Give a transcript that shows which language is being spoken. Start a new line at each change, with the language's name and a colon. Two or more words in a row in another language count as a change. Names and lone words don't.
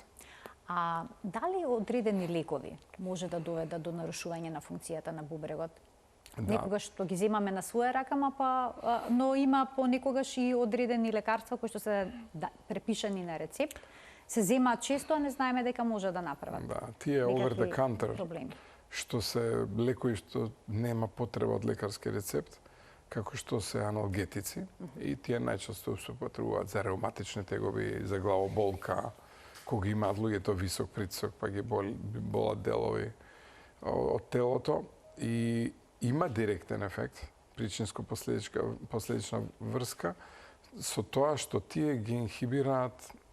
Macedonian: А дали одредени лекови може да доведат до нарушување на функцијата на бубрегот? Да. Некогаш што ги земаме на своја ракама, но има понекогаш и одредени лекарства кои што се препишани на рецепт, се земаат често, а не знаеме дека може да направат. Да, тие
English: over the counter,
Macedonian: што се лекови што нема потреба од лекарски рецепт, како што се аналгетици, и тие најчесто се употребуваат за реуматични тегоби, за главоболка, кога имаат луѓето висок притисок, па ги болат делови од телото, и има директен ефект, причинско-последична врска, со тоа што тие ги инхибираат